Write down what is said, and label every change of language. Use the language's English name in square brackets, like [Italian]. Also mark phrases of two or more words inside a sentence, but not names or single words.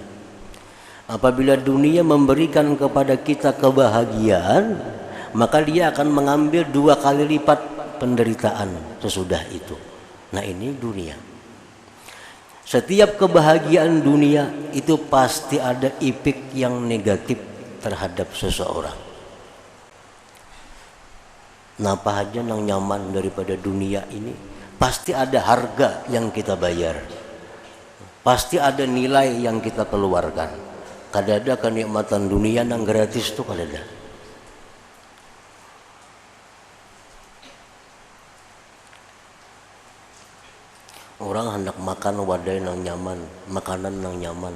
[Indonesian] Apabila dunia memberikan kepada kita kebahagiaan, maka dia akan mengambil 2 kali lipat penderitaan sesudah itu. Nah, ini dunia. Setiap kebahagiaan dunia itu pasti ada efek yang negatif terhadap seseorang. [Banjar] Napa aja nang nyaman daripada dunia ini, [Indonesian] pasti ada harga yang kita bayar, pasti ada nilai yang kita keluarkan. [Banjar] Kadada kenikmatan dunia nang gratis tuh kadada. Orang hendak makan wadai nang nyaman, makanan nang nyaman.